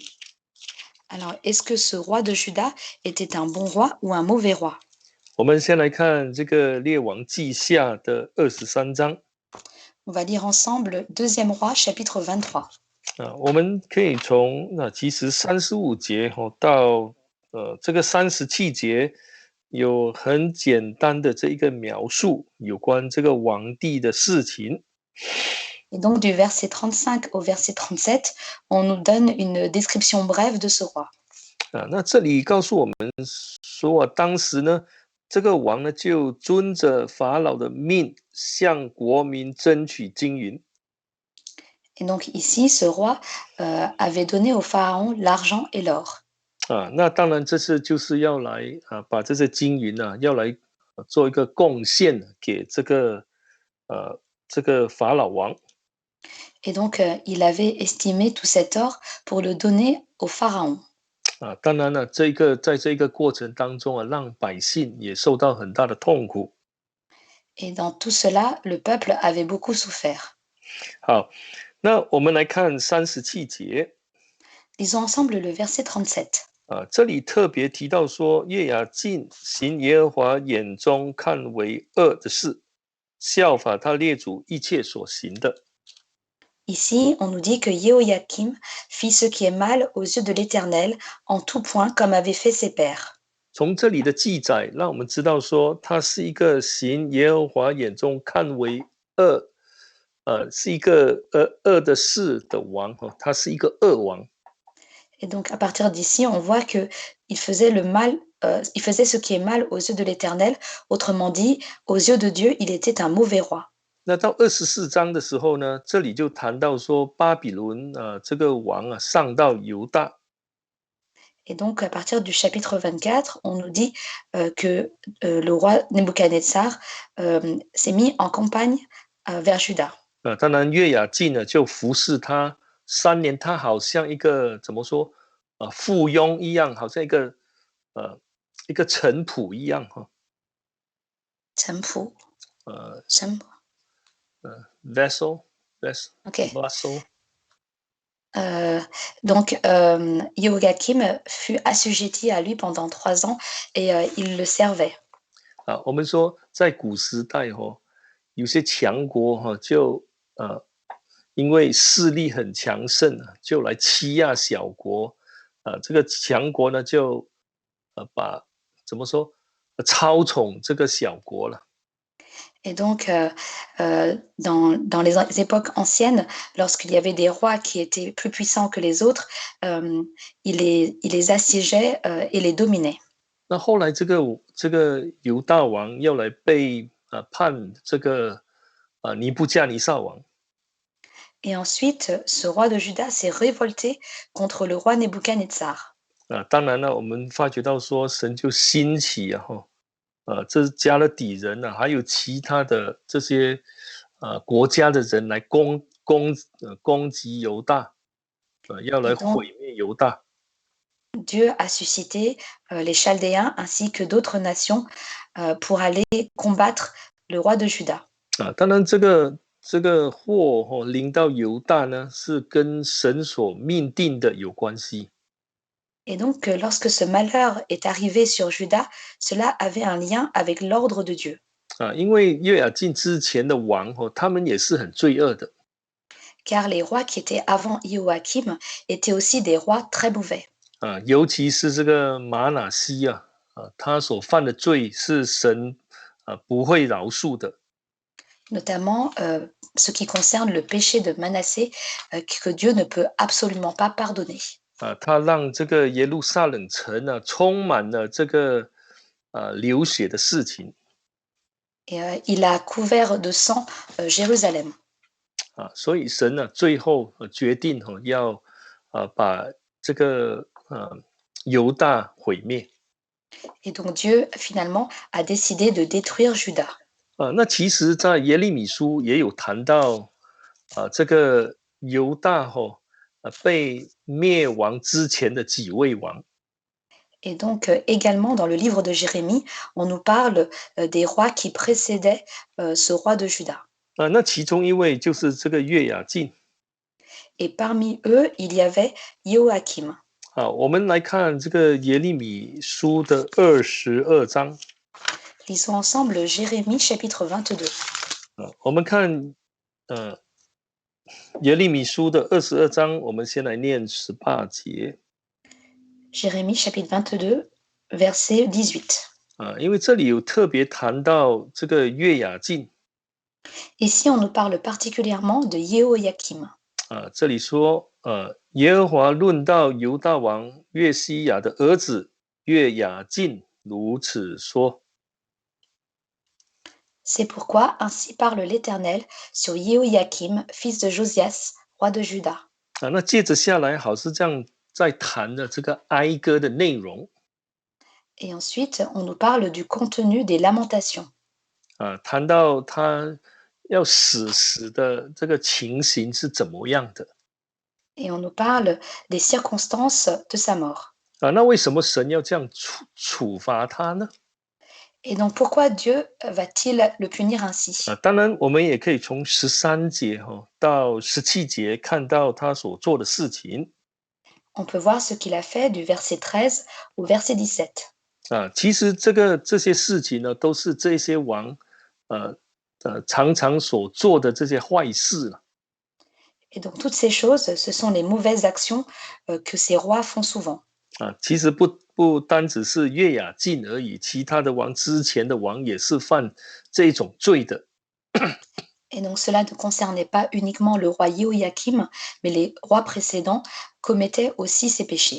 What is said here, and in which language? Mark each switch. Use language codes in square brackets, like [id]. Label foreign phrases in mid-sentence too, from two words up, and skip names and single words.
[fr] Alors, est-ce que ce roi de Juda était un bon roi ou un mauvais roi? [zh] 我们先来看这个列王记下的23章。 [fr] On va lire ensemble Deuxième roi, chapitre 23. [zh] 我们可以从其实35节到这个37节有很简单的这一个描述，有关这个王帝的事情。 [fr] Et donc du verset 35 au verset 37, on nous donne une description brève de ce roi. [zh] 那这里告诉我们说当时呢，这个王呢就遵着法老的命，向国民争取金银。 [fr] Et donc ici, ce roi avait donné au pharaon l'argent et l'or. [zh] 那当然这次就是要来把这些金银要来做一个贡献给这个法老王。 [fr] Et donc il avait estimé tout cet or pour le donner au pharaon. [zh] 当然了，在这个过程当中让百姓也受到很大的痛苦。 [fr] Et dans tout cela, le peuple avait beaucoup souffert. [zh] 好，那我们来看37节。 [fr] Lisons ensemble le verset 37. [zh] 这里特别提到说，约雅敬行耶和华眼中看为恶的事，效法他列祖一切所行的。 [fr] Ici, on nous dit que Jéhoïakim fit ce qui est mal aux yeux de l'Éternel en tout point comme avaient fait ses pères. [zh] 从这里的记载，让我们知道说，他是一个行耶和华眼中看为恶，是一个恶的事的王他是一个恶王。 [fr] Et donc, à partir d'ici, on voit que il faisait le mal, il faisait ce qui est mal aux yeux de l'Éternel. Autrement dit, aux yeux de Dieu, il était un mauvais roi. [zh] 那到24章的时候呢，这里就谈到说，巴比伦这个王上到犹大。 [fr] Et donc, à partir du chapitre 24, on nous dit que le roi Nebuchadnezzar s'est mis en campagne vers Juda. [zh] 当然，约雅敬呢就服侍他3年，他好像一个怎么说附庸一样，好像一个臣仆一样臣仆，臣仆。 vessel OK. vassal。 [fr] Donc, Jéhoïakim fut assujetti à lui pendant 3 ans et il le servait. [zh] 我们说在古时代有些强国就因为势力很强盛就来欺压小国这个强国呢就把怎么说操宠这个小国了。 [fr] Et donc, dans les époques anciennes, lorsqu'il y avait des rois qui étaient plus puissants que les autres, il les assiégeait et les dominait. [zh] 那后来这个犹大王要来被判这个尼布甲尼撒王。 [fr] Et ensuite, ce roi de Juda s'est révolté contre le roi Nebuchadnezzar. [zh] 当然了，我们发觉到说神就兴起这是加勒底人还有其他的这些国家的人来攻击犹大，要来毁灭犹大。 [fr] Dieu a suscité les Chaldéens ainsi que d'autres nations pour aller combattre le roi de Juda. [zh] 当然这个祸临到犹大呢，是跟神所命定的有关系。 [fr] Et donc, lorsque ce malheur est arrivé sur Juda, cela avait un lien avec l'ordre de Dieu. [zh] 因为约雅敬之前的王他们也是很罪恶的。 [fr] Car les rois qui étaient avant Joachim étaient aussi des rois très mauvais. [zh] 尤其是这个马拿西他所犯的罪是神不会饶恕的。 [fr] Notamment ce qui concerne le péché de Manassé, que Dieu ne peut absolument pas pardonner. [zh] 他让这个耶路撒冷城充满了这个流血的事情。 [fr] Et il a couvert de sang Jérusalem. [zh] 所以神最后决定要把这个犹大毁灭。 [fr] Et donc Dieu finalement a décidé de détruire Juda. [zh] 那其实在耶利米书也有谈到这个犹大被灭亡之前的几位王。 [fr] Et donc également dans le livre de Jérémie, on nous parle des rois qui précédaient ce roi de Juda. [zh] 那其中一位就是这个约雅敬。 [fr] Et parmi eux, il y avait Joachim. [zh] 我们来看这个耶利米书的22章。 [fr] Lisons ensemble Jérémie chapitre 22. [zh] 我们看耶利米书的22章，我们先来念18节。 [fr] Jérémie chapitre 22, verset 18. [zh] 因为这里有特别谈到这个约雅敬。 [fr] Ici, on nous parle particulièrement de Yehoyakim. [zh] 这里说，耶和华论到犹大王约西亚的儿子约雅敬如此说。 [fr] C'est pourquoi ainsi parle l'Éternel sur Yehoyakim, fils de Josias, roi de Juda. [zh] 那接着下来，好是这样在谈的这个哀歌的内容。 [fr] Et ensuite, on nous parle du contenu des lamentations. [zh] 谈到他要死的这个情形是怎么样的。 [fr] Et on nous parle des circonstances de sa mort. [zh] 那为什么神要这样处罚他呢？ [fr] Et donc, pourquoi Dieu va-t-il le punir ainsi? [zh] 当然，我们也可以从13节到17节看到他所做的事情。 [fr] On peut voir ce qu'il a fait du verset 13 au verset 17. [zh] 其实这些事情呢，都是这些王，常常所做的这些坏事了。 [fr] Et donc, toutes ces choses, ce sont les mauvaises actions que ces rois font souvent. [zh] 其实不单只是约雅敬而已，其他的王之前的王也是犯这种罪的。 [fr] Et donc, cela ne concernait pas uniquement le roi Yehoyakim, mais les rois précédents commettaient aussi ces péchés.